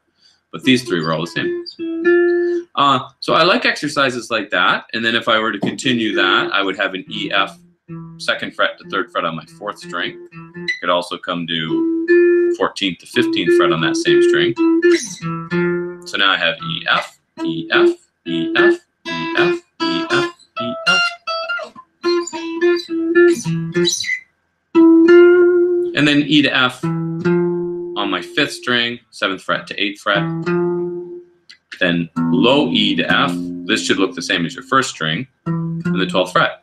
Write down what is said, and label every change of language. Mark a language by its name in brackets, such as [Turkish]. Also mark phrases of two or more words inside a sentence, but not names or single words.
[English] But these 3 were all the same. So I like exercises like that. And then if I were to continue that, I would have an E, F, 2nd fret to 3rd fret on my 4th string. Could also come to 14th to 15th fret on that same string. So now I have E, F, E, F, E, F, E, F, E, F, E, F. And then E to F on my 5th string, 7th fret to 8th fret. Then low E to F. This should look the same as your 1st string, and the 12th fret.